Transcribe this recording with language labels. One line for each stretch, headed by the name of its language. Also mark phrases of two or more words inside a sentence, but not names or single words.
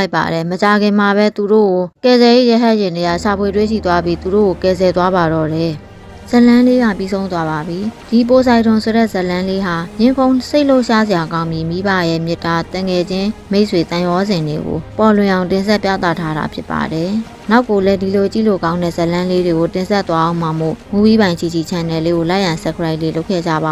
Burmese: လိုက်ပါတယ်။မကြခင်မှာပဲသူတို့ကိုကယ်ဆယ်ရေးရဟတ်ယာဉ်တွေကစာပွေတွေးရှိသွားပြီးသူတို့ကိုကယ်ဆယ်သွားပါတော့တယ်။ဇလန်းလေးကပြီးဆုံးသွားပါပြီဒီပိုဆိုင်တွန်ဆိုတဲ့ဇလန်းလေးဟာရင်ခုန်စိတ်လှုပ်ရှားစရာကောင်းပြီးမိဘရဲ့မေတ္တာတန်ငယ်ချင်းမိတ်ဆွေတန်ရောစင်တွေကိုပေါ်လွင်အောင်တင်ဆက်ပြသထားတာဖြစ်ပါတယ်နောက်ကိုလည်းဒီလိုကြည့်လို့ကောင်းတဲ့ဇလန်းလေးတွေကိုတင်ဆက်သွားအောင်မှမို့ Movie by Chichi Channel လေးကို
English: like and subscribe
Burmese: လေးလုပ်ခဲ့ကြပါ